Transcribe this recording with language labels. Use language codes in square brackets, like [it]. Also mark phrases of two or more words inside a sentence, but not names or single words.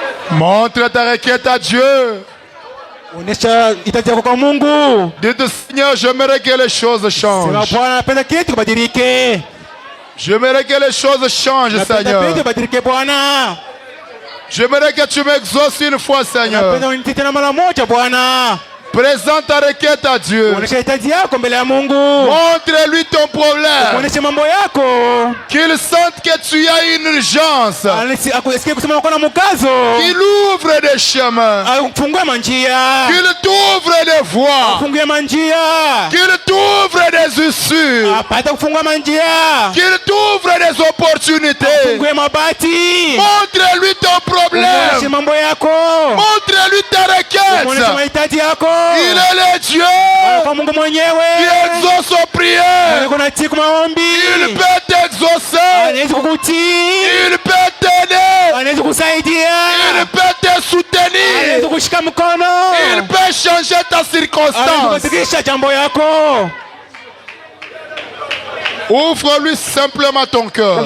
[fr] Montre ta requête à Dieu. [sw] Onesha hitaji yako kwa Mungu. [fr] Dites Seigneur, j'aimerais que les choses [sw] Sema [fr] changent. [sw] Bwana, napenda kitu kibadilike. [fr] J'aimerais que les choses changent, [sw] Napenda [fr] Seigneur. [sw] kitu kibadilike Bwana. [fr] J'aimerais que tu m'exauces une fois, Seigneur. [sw] Napenda unitie tena mara moja Bwana. [fr] Présente ta requête à Dieu. [sw] Onesha hitaji yako mbele ya Mungu. [fr] Montre-lui ton problème. [sw] Onesha mambo yako. [fr] Qu'il sente que tu as une urgence. [sw] Asikie kusema uko na mkazo. [fr] Qu'il ouvre des chemins. [sw] Afungue manjia. [fr] Qu'il t'ouvre des voies. [sw] Afungue manjia. [fr] Qu'il t'ouvre des issues. [sw] Apate kufungua manjia. [fr] Qu'il t'ouvre des opportunités. [sw] Afungue mabati. [fr] Montre-lui ton [sw] Onesha [fr] problème. [sw] mambo yako. [fr] Montre-lui ta [sw] Onesha [fr] requête. [sw] mahitaji yako. [fr] Il est le Dieu [sw] Kwa Mungu mwenyewe. [fr] qui exauce aux prières. [sw] Kuna tiku maombi. [fr] Il peut t'exaucer. [sw] Anaweza kukutii. [fr] Il peut t'aider. [sw] Anaweza kusaidia. [fr] Il peut te [sw] Anaweza [fr] soutenir. [sw] kushika mkono. [fr] Il peut changer ta [sw] Anaweza [fr] circonstance. [sw] kubadilisha jambo yako. [fr] Ouvre-lui simplement ton cœur.